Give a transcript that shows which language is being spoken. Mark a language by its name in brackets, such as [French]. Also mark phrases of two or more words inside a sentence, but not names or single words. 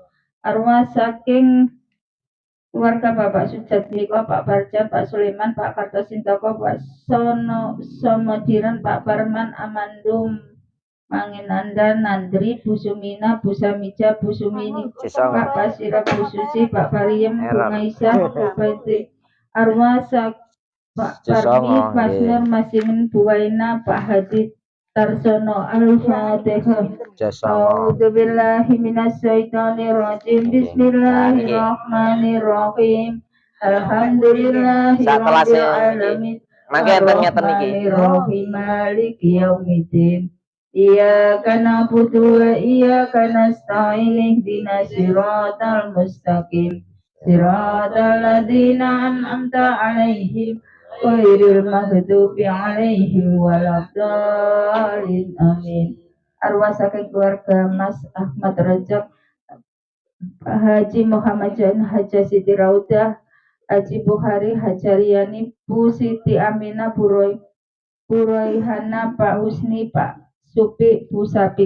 [Javanese] Arwah saking keluarga Bapak Sujat Miko, Pak Barjan, Pak Sulaiman, Pak Kartosintoko, Pak Somodiran, Pak Parman, Amandum, Manginanda, Nandri, Bu Sumina, Bu Samija, Bu Sumini, Pak Pasira, Bu Susi, Pak Pariem, Bu Aisyah, Bu Peti. Arwah Pak Parmi, Mas Nur, Mas Imin, Bu Waina, Pak Hadi Tarsono. [Arabic] Al-Fatihah. أعوذ بالله من الشيطان الرجيم. بسم الله الرحمن الرحيم. الحمد لله رب العالمين. الرحمن الرحيم مالك يوم الدين. إياك نعبد وإياك نستعين اهدنا الصراط المستقيم صراط الذين أنعمت عليهم غير المغضوب عليهم ولا الضالين آمين. [Javanese] Arwah saking keluarga Mas Ahmad Rajab, Haji Muhammad Jan, Haja Siti Raudah, Haji Bukhari, Hajariani, Bu Siti Aminah, Bu Royhana, Pak Husni, Pak Supi, Bu Sabit.